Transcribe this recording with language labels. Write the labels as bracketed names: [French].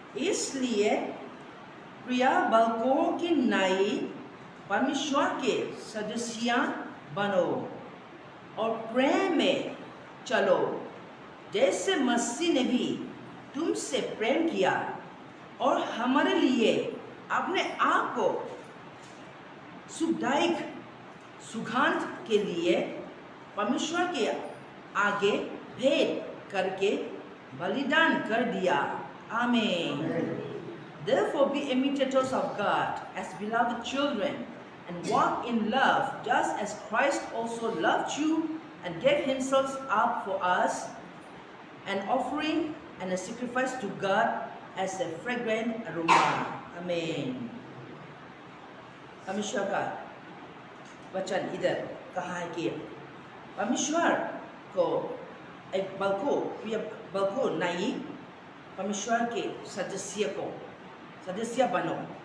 [Hindi] इसलिए प्रिय बालकों की नाई परमेश्वर के सदस्य बनो और प्रेम में चलो, जैसे मसीह ने भी तुमसे प्रेम किया और हमारे लिए अपने आप को सुखदायक सुगंध के लिए परमेश्वर के आगे भेंट करके बलिदान कर दिया। आमीन। [English] Therefore be imitators of God as beloved children and walk in love, just as Christ also loved you and gave himself up for us, an offering and a sacrifice to God as a fragrant aroma. Amen। [Hindi] परमेश्वर का वचन इधर कहा है कि परमेश्वर को एक बल्कु नहीं, परमेश्वर के सदस्य बनो।